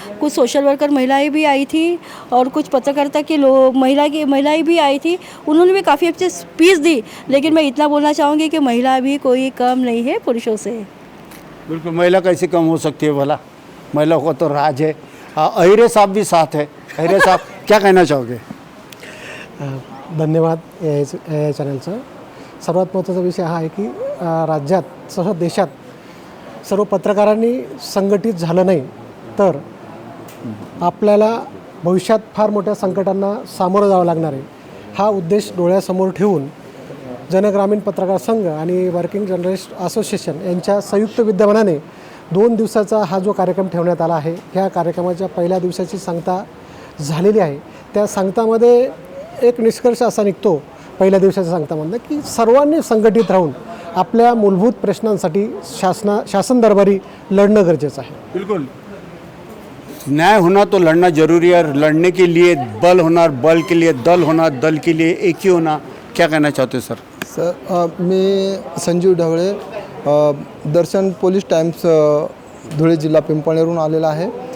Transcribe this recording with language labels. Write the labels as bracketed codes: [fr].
[hi] कुछ social worker महिलाएं भी आई थी और कुछ पत्रकारिता के महिलाएं भी आई थी, उन्होंने भी काफ़ी अच्छी स्पीच दी। लेकिन मैं इतना बोलना चाहूँगी कि महिला भी कोई कम नहीं है पुरुषों से। बिल्कुल। महिला कैसे कम हो सकती है भला, महिला को तो राज है। अहिरे साहब भी साथ है। अहिरे साहब, क्या कहना चाहोगे? [mr] धन्यवाद या चॅनलचं। सर्वात महत्त्वाचा विषय हा आहे की राज्यात तसंच देशात सर्व पत्रकारांनी संघटित झालं नाही तर आपल्याला भविष्यात फार मोठ्या संकटांना सामोरं जावं लागणार आहे। हा उद्देश डोळ्यासमोर ठेवून जनग्रामीण पत्रकार संघ आणि वर्किंग जर्नलिस्ट असोसिएशन यांच्या संयुक्त विद्यमानाने 2 दिवसाचा हा जो कार्यक्रम ठेवण्यात आला आहे, ह्या कार्यक्रमाच्या पहिल्या दिवसाची सांगता झालेली आहे। त्या सांगतामध्ये एक निष्कर्ष असा निघतो पहिल्या दिवसाच्या सांगतामधनं की सर्वांनी संघटित राहून आपल्या मूलभूत प्रश्नांसाठी शासन दरबारी लढणं गरजेचं आहे। [hi] बिल्कुल। न्याय होना तो लड़ना जरूरी है, और लड़ने के लिए बल होना, बल के लिए दल होना, दल के लिए एक ही होना। क्या कहना चाहते हो सर? [mr] मी संजीव ढवळे, दर्शन पोलीस टाइम्स धुळे जिल्हा पिंपळनेरहून आलेला आहे।